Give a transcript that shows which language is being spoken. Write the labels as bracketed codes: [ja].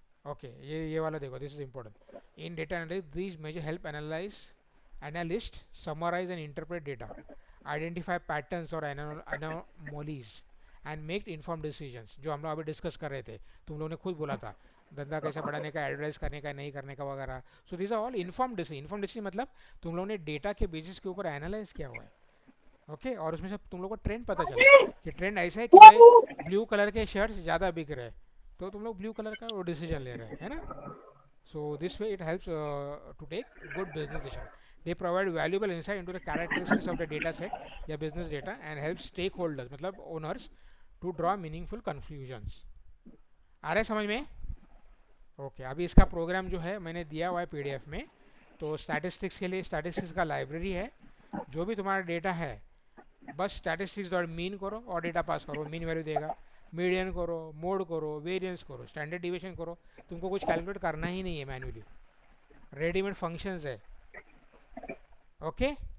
[hi] Okay, ये वाला देखो, [en] This is important. In data analysis these measure help analyst summarize and interpret data, identify patterns और anomalies and make informed decisions, [hi] जो हम लोग अभी डिस्कस कर रहे थे, तुम लोगों ने खुद बोला था धंधा कैसे बढ़ाने का, एडवर्टाइज करने का, नहीं करने का वगैरह। [en] So this are all inform decision. [hi] Inform decision मतलब तुम लोगों ने डेटा के बेसिस के ऊपर एनालाइज किया हुआ है। ओके, और उसमें से तुम लोग को ट्रेंड पता चला कि ट्रेंड ऐसा है कि भाई ब्लू कलर के शर्ट्स ज़्यादा बिक रहे हैं, तो तुम लोग ब्लू कलर का वो डिसीजन ले रहे हैं, है ना। [en] So this way it helps to take good business decision. They provide valuable insight into the characteristics of the data set या business data and help stakeholders [hi] मतलब [en] owners to draw meaningful conclusions. [hi] आ रहा है समझ में? Okay, अभी इसका programme जो है मैंने दिया हुआ है पीडीएफ में। तो स्टैटिस्टिक्स के लिए स्टैटिस्टिक्स का लाइब्रेरी है, जो भी तुम्हारा डेटा है बस स्टैटिस्टिक्स डॉट मीन करो और डेटा पास करो, मीन वैल्यू देगा। मीडियन करो, मोड करो, वेरिएंस करो, स्टैंडर्ड डिविएशन करो, तुमको कुछ कैलकुलेट करना ही नहीं है मैन्युअली, रेडीमेड फंक्शंस है। ओके।